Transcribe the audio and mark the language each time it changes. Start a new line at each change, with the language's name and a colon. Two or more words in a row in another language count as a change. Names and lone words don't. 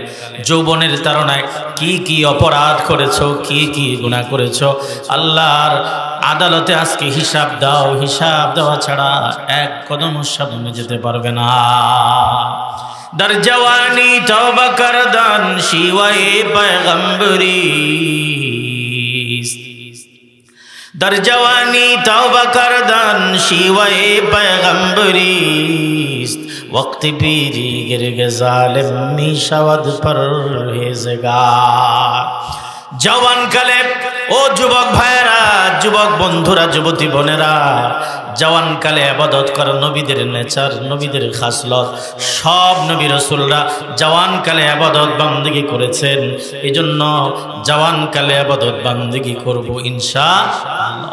Bangla: যৌবনের তাড়নায় কি কি অপরাধ করেছো, কি কি গুনাহ করেছো, আল্লাহর আদালতে আজকে হিসাব দাও। হিসাব দেওয়া ছাড়া এক কদম সামনে যেতে পারবে না।
Persian: در جوانی توبه کردن شیوه پیغمبری. در جوانی توبہ کردن شیوہ پیغمبریست وقت پیری گرگ ظالم می شود پرہیزگار।
Bangla: জওয়ান কালে ও যুবক ভাইরা, যুবক বন্ধুরা, যুবতী বোনেরা, জওয়ান কালে ইবাদত করা নবীদের নেচার, নবীদের খাসলত। সব নবী রাসূলরা জওয়ান কালে ইবাদত বান্দেগি করেছেন। এজন্য জওয়ান কালে ইবাদত বান্দেগি করব
Arabic: إن شاء الله.